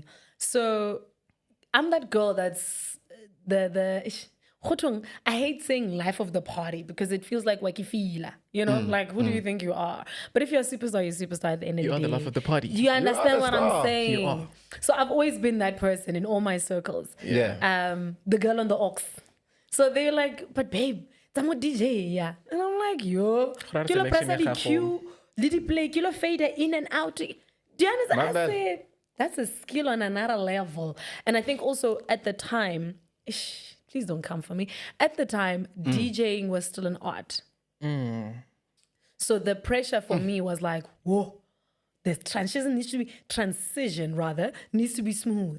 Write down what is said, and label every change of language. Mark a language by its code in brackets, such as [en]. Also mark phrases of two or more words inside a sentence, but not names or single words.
[en] So I'm that girl that's I hate saying life of the party because it feels like wakifila, like who do you think you are? But if you're a superstar, you're a superstar at the end of the day. You are the life of the party. Do you understand the what star. I'm saying? You are. So I've always been that person in all my circles. Yeah. The girl on the aux. So they're like, but babe, I'm a DJ, yeah. And I'm like, yo, Rare kilo selection pressa [tn] ya di gago. [en] cue, little play, kilo fader in and out. Do you understand? My I bad. said, that's a skill on another level. And I think also at the time, please don't come for me. At the time, DJing was still an art. So the pressure for me was like, whoa, the transition needs to be smooth.